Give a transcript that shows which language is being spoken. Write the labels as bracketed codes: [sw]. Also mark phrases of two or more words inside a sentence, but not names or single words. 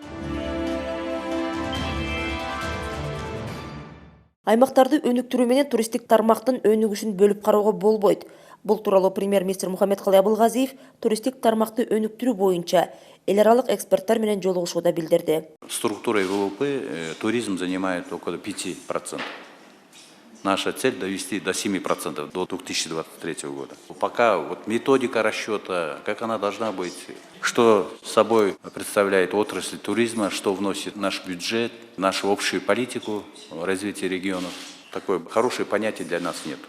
[ky] Аймактарды өнүктүрүү менен туристтик тармактын өнүгүшүн бөлүп кароого болбойт. Бул тууралуу премьер-министр Мухаммедкалый Абылгазиев туристтик тармакты өнүктүрүү боюнча эл аралык эксперттер менен жолугушууда билдирди. [ru] Структурой ВВП туризм занимает около 5%. Наша цель довести до 7% до 2023 года. Пока вот методика расчета, как она должна быть, что собой представляет отрасль туризма, что вносит наш бюджет, нашу общую политику развития регионов, такое хорошее понятие для нас нет.